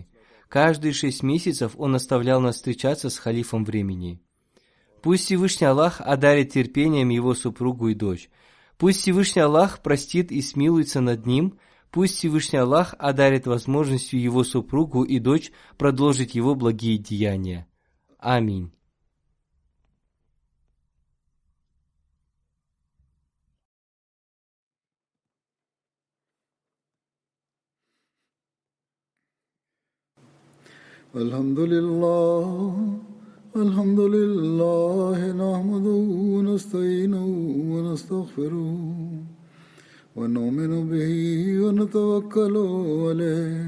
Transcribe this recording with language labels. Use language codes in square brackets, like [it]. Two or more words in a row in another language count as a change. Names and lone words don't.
[ru] Каждые 6 месяцев он наставлял нас встречаться с халифом времени. Пусть Всевышний Аллах одарит терпением его супругу и дочь. Пусть Всевышний Аллах простит и смилуется над ним. Пусть Всевышний Аллах одарит возможностью его супругу и дочь продолжить его благие деяния. Аминь. [ar] الحمد لله نحمده ونستعينه ونستغفره ونؤمن به ونتوكل عليه